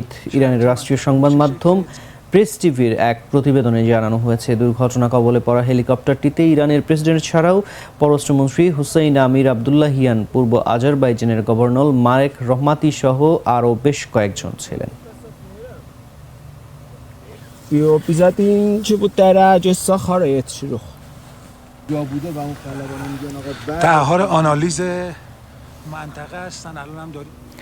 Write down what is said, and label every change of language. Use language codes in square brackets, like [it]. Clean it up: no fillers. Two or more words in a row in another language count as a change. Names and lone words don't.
[bn] ইরানের রাষ্ট্রীয় সংবাদ মাধ্যম প্রেস টিভির এক প্রতিবেদনে জানানো হয়েছে, দুর্ঘটনা কবলে পড়া হেলিকপ্টারটিতে ইরানের প্রেসিডেন্ট ছাড়াও পররাষ্ট্রমন্ত্রী হুসাইন আমির আবদুল্লাহিয়ান, পূর্ব আজারবাইজানের গভর্নর মারেক রহমাতি সহ আরও বেশ কয়েকজন ছিলেন। [fa] در حال آنالیز منطقه هستن الان هم داریم